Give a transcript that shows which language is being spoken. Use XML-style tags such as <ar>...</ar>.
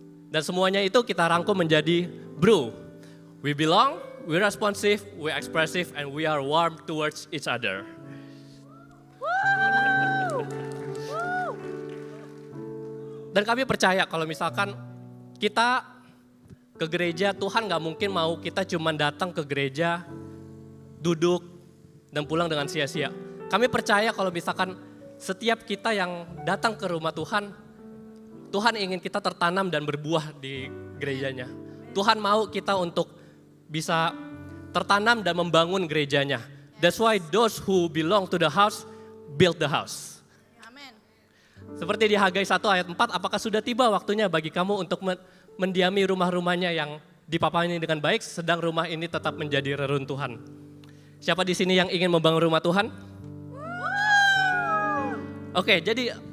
<id>Dan semuanya itu kita rangkum menjadi BRU.</id> <en>We belong, we responsive, we expressive, and we are warm towards each other.</en> <id>Dan kami percaya kalau misalkan kita ke gereja, Tuhan gak mungkin mau kita cuma datang ke gereja, duduk, dan pulang dengan sia-sia. Kami percaya kalau misalkan setiap kita yang datang ke rumah Tuhan, Tuhan ingin kita tertanam dan berbuah di gerejanya. Tuhan mau kita untuk bisa tertanam dan membangun gerejanya.</id> <en>That's why those who belong to the house, build the house.</en> <id>Amin. Seperti di Hagai 1 ayat 4, apakah sudah tiba waktunya bagi kamu untuk mendiami rumah-rumahnya yang dipapani dengan baik, sedang rumah ini tetap menjadi reruntuhan. Siapa di sini yang ingin membangun rumah Tuhan? Oke, jadi</id>